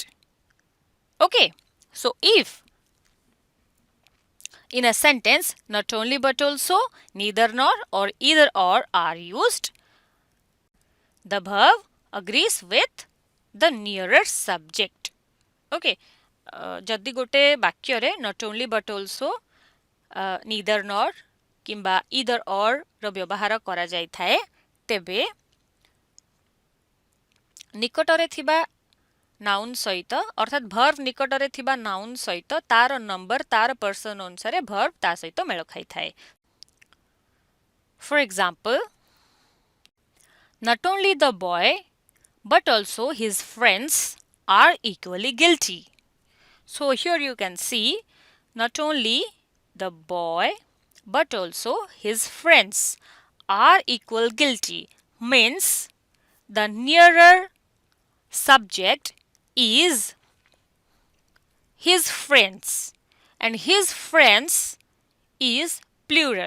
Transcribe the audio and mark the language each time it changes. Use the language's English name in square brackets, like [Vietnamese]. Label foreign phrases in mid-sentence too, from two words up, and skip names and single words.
[English] Okay, so if in a sentence not only but also, neither nor, or either or are used, the verb agrees with the nearer subject. [Odia] Okay, ଯଦି ଗୋଟେ ବାକ୍ୟ ରେ [English] not only but also, neither nor [Odia] କିମ୍ବା [English] either or [Odia] ରୋ ବ୍ୟବହାର କରା ଯାଏ ଥାଏ ତେବେ ନିକଟରେ ଥିବା ନାଉନ ସହିତ ଅର୍ଥାତ verb ନିକଟରେ ଥିବା ନାଉନ ସହିତ ତାର ନମ୍ବର ତାର ପର୍ସନ ଅନୁସାର verb ଟା ସହିତ ମେଳ ଖାଇ ଥାଏ. [English] For example, not only the boy but also his friends are equally guilty. So here you can see not only the boy but also his friends are equal guilty, means the nearer subject is his friends and his friends is plural.